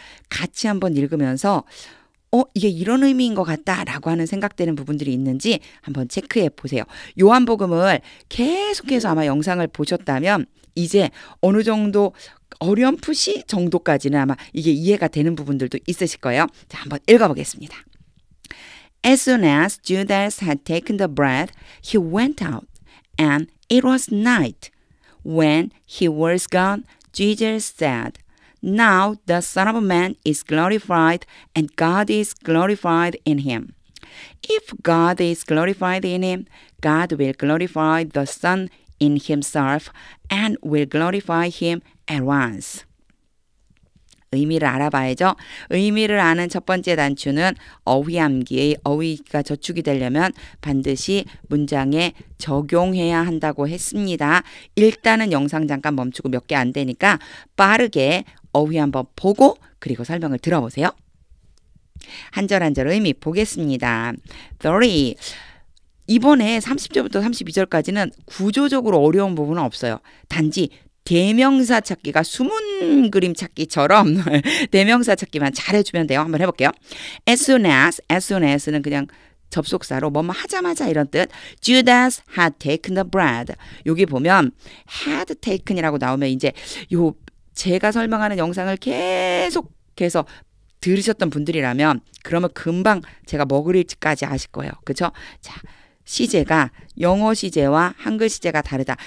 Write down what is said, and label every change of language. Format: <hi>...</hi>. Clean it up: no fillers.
<ko>같이 한번 읽으면서 이게 이런 의미인 것 같다라고 하는 생각되는 부분들이 있는지 한번 체크해 보세요. 요한복음을 계속해서 아마 영상을 보셨다면 이제 어느 정도 어렴풋이 정도까지는 아마 이게 이해가 되는 부분들도 있으실 거예요. 자, 한번 읽어보겠습니다.</ko> <en>As soon as Judas had taken the bread, he went out, and it was night. When he was gone, Jesus said, Now the Son of Man is glorified, and God is glorified in him. If God is glorified in him, God will glorify the Son in himself, and will glorify him at once.</en> <ko>의미를 알아봐야죠. 의미를 아는 첫 번째 단추는 어휘암기의 어휘가 저축이 되려면 반드시 문장에 적용해야 한다고 했습니다. 일단은 영상 잠깐 멈추고 몇 개 안 되니까 빠르게 어휘 한번 보고 그리고 설명을 들어보세요. 한 절 한 절 의미 보겠습니다. 30. 이번에 30절부터 32절까지는 구조적으로 어려운 부분은 없어요. 단지 대명사 찾기가 숨은 그림 찾기처럼 대명사 찾기만 잘해주면 돼요. 한번 해볼게요.</ko> <en>As soon as</en> <ko>는 그냥 접속사로 뭐뭐 하자마자 이런 뜻.</ko> <en>Judas had taken the bread.</en> <ko>여기 보면</ko> <en>had taken</en> <ko>이라고 나오면 이제 요 제가 설명하는 영상을 계속해서 들으셨던 분들이라면 그러면 금방 제가 먹을일지까지 아실 거예요. 그렇죠? 자, 시제가 영어 시제와 한글 시제가 다르다.</ko>